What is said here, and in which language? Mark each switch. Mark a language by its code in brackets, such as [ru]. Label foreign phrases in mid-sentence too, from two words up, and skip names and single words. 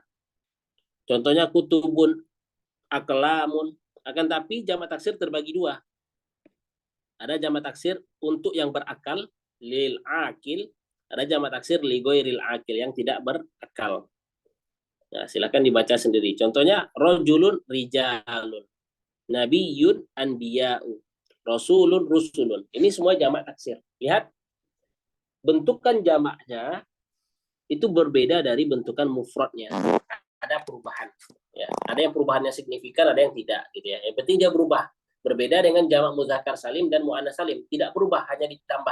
[ar] Contohnya كتب، أقلام. [id] Akan tapi jamak taksir terbagi 2. Ada jamak taksir untuk yang berakal, [ar] للعاقل. [id] Ada jamak taksir [ar] لغير العاقل, [id] yang tidak berakal. Nah, silakan dibaca sendiri. [ar] Contohnya رجل رجال، نبي أنبياء، رسول رسل. [id] Ini semua jamak taksir. Lihat, bentukan jamaknya itu berbeda dari bentukan mufradnya. Ada perubahan. Ya, ada yang perubahannya signifikan, ada yang tidak gitu ya. Yang penting dia berubah. Berbeda dengan jamak [ar] مذكر سالم [id] dan [ar] مؤنث سالم, [id] tidak berubah, hanya ditambah.